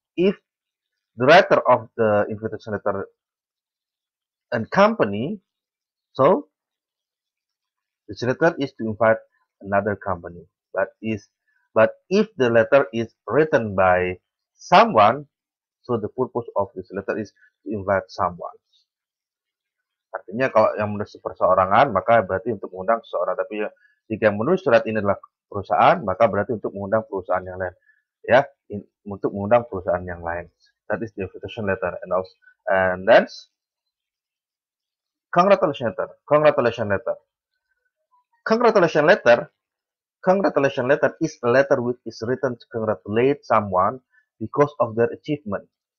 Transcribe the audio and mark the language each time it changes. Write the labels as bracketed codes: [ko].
[en] If the writer of the invitation letter and company, so this letter is to invite another company. But if the letter is written by someone, so the purpose of this letter is to invite someone. [id] Artinya kalau yang menulis perseorangan, maka berarti untuk mengundang seseorang. Tapi jika yang menulis surat ini adalah perusahaan, maka berarti untuk mengundang perusahaan yang lain. Ya, untuk mengundang perusahaan yang lain. [en] That is the invitation letter. And that's congratulation letter. Congratulation letter. Congratulation letter. Congratulation letter is a letter which is written to congratulate someone because of their achievement.